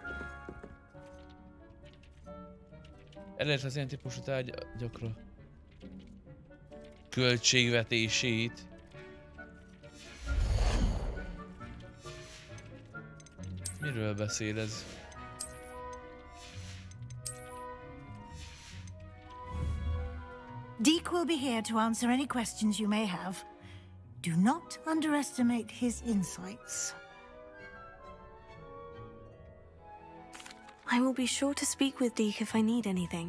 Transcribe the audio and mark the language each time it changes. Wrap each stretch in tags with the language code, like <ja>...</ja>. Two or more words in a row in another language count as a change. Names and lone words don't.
<hu>Elérte az ilyen típusú tárgyakra költségvetését. Miről beszél ez?</hu> <en>Deke will be here to answer any questions you may have. Do not underestimate his insights. I will be sure to speak with Deke if I need anything.</en>